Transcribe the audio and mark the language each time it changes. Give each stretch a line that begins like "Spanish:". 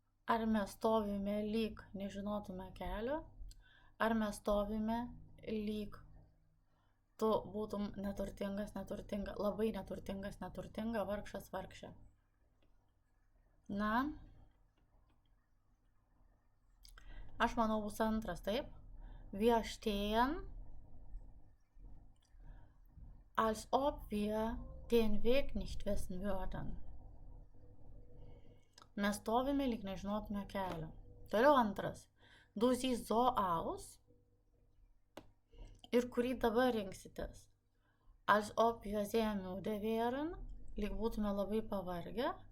Lithuanian: Ar mes stovime lyg nežinotume kelio? Ar mes stovime lyg tu būtum neturtingas, neturtinga, labai neturtingas, neturtinga, vargšas, vargšė? Na, aš manau bus antras, taip?
German: Wir stehen, als ob wir den Weg nicht wissen würden.
Lithuanian: Mes stovime lyg nežinotume kelio. Toliau antras.
German: Du siehst so aus.
Lithuanian: Ir kurį dabar rinksitės?
German: Als ob wir sehr müde wären,
Lithuanian: lyg būtume labai pavargę.